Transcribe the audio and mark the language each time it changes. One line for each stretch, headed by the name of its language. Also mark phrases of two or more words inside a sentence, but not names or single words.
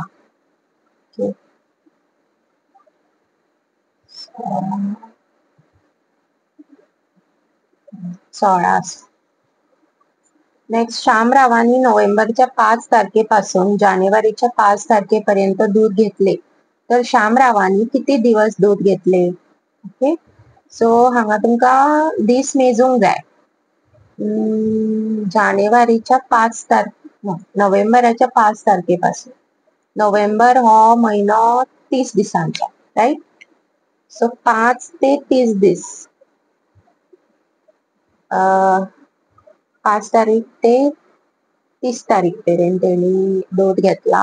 Konkani: ओके, 16. नेक्स्ट.
Marathi: शामरावांनी नोव्हेंबरच्या 5 तारखेपासून जानेवारीच्या 5 तारखेपर्यंत दूध घेतले, तर शामरावांनी किती दिवस दूध घेतले?
Konkani: ओके, सो हांगा तुमकां दीस मेजूंक जाय. जानेवारीच्या 5 तारखे नोव्हेंबराच्या 5 तारखेपासून. नोव्हेंबर हो महिनो 30 दिसांचा, राईट. सो 5 ते 30 दीस, 5 तारीख ते 30 तारीख पर्यंत तेणी दोट घेतला.